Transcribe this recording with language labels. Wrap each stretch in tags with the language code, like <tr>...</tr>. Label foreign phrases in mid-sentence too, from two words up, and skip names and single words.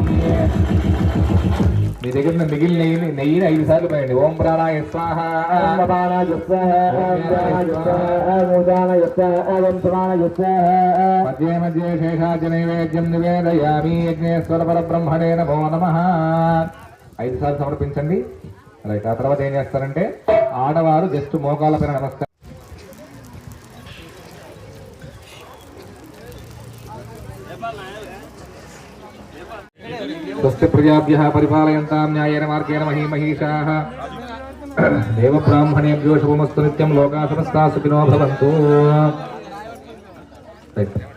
<te>మీ దగ్గర మిగిలిన నెయ్యిని 5 సార్లు పోయండి</te> <sa>ओं प्राणाय स्वाहा</sa> <te>మధ్య మధ్య</te> <sa>शेषाच नैवेद्यं निवेदयामि यज्ञेश्वर परब्रह्मणे नमो नमः</sa> <te>5 సార్లు సమర్పించండి. రైట్. ఆ తర్వాత ఏం చేస్తారంటే ఆడవారు జస్ట్ మోకాల పైన నమస్కారం.</te> <sa>स्वस्ति प्रजाभ्यः परिपालयन्तां न्यायेन मार्गेण महीमहीशाः देव ब्राह्मणेभ्यो शुभमस्तु नित्यं लोकाः समस्ताः सुखिनो भवन्तु.</sa> <te>రైట్.</te>